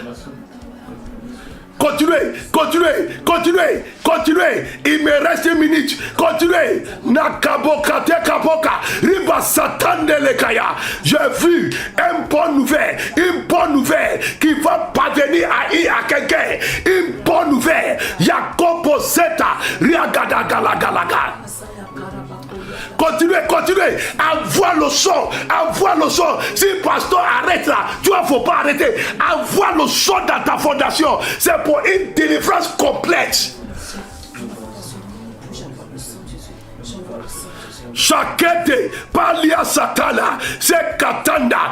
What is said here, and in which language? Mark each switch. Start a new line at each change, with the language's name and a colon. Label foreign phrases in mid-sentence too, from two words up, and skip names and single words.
French: Continuez, continuez, continuez, continuez. Il me reste une minute. Continuez. Nakaboka te kaboka. Riba satan de lekaya. J'ai vu une bonne nouvelle qui va parvenir à quelqu'un. Une bonne nouvelle. Yakobo Zeta. Riagada galagalaga. Continuez, continuez. Envoie le son. Envoie le son. Si le pasteur arrête là, tu ne faut pas arrêter. Envoie le son dans ta fondation. C'est pour une délivrance complète. Chakete, Palia Satana, c'est Katanda.